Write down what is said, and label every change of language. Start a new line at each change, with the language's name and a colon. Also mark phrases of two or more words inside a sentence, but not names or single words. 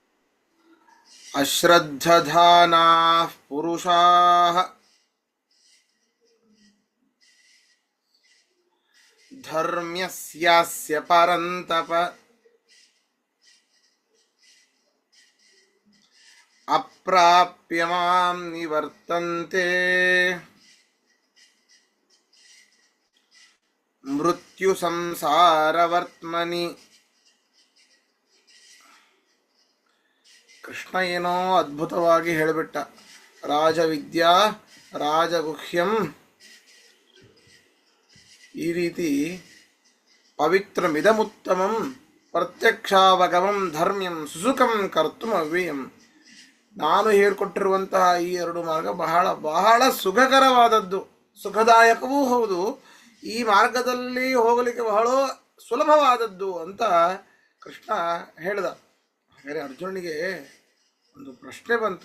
Sanskrit: ಅಶ್ರದ್ಧಧಾನಾಃ ಪುರುಷಾಃ ಧರ್ಮ್ಯಸ್ಯಾಸ್ಯ ಪರಂತಪ ಅಪ್ರಾಪ್ಯ ಮಾಂ ನಿವರ್ತಂತೆ ಮೃತ್ಯು ಸಂಸಾರವರ್ತ್ಮನಿ.
Kannada: ಕೃಷ್ಣ ಏನೋ ಅದ್ಭುತವಾಗಿ ಹೇಳಿಬಿಟ್ಟ.
Sanskrit: ರಾಜವಿದ್ಯಾ ರಾಜಗುಹ್ಯಂ,
Kannada: ಈ ರೀತಿ
Sanskrit: ಪವಿತ್ರಮಿದಮುತ್ತಮಂ ಪ್ರತ್ಯಕ್ಷಾವಗಮಂ ಧರ್ಮ್ಯಂ ಸುಸುಖಂ ಕರ್ತುಂ ಅವ್ಯಯಂ.
Kannada: ನಾನು ಹೇಳಿಕೊಟ್ಟಿರುವಂತಹ ಈ 2 ಮಾರ್ಗ ಬಹಳ ಬಹಳ ಸುಖಕರವಾದದ್ದು, ಸುಖದಾಯಕವೂ ಹೌದು, ಈ ಮಾರ್ಗದಲ್ಲಿ ಹೋಗಲಿಕ್ಕೆ ಬಹಳ ಸುಲಭವಾದದ್ದು ಅಂತ ಕೃಷ್ಣ ಹೇಳ್ದ. ಹಾಗಾದರೆ ಅರ್ಜುನನಿಗೆ ಒಂದು ಪ್ರಶ್ನೆ ಬಂತು.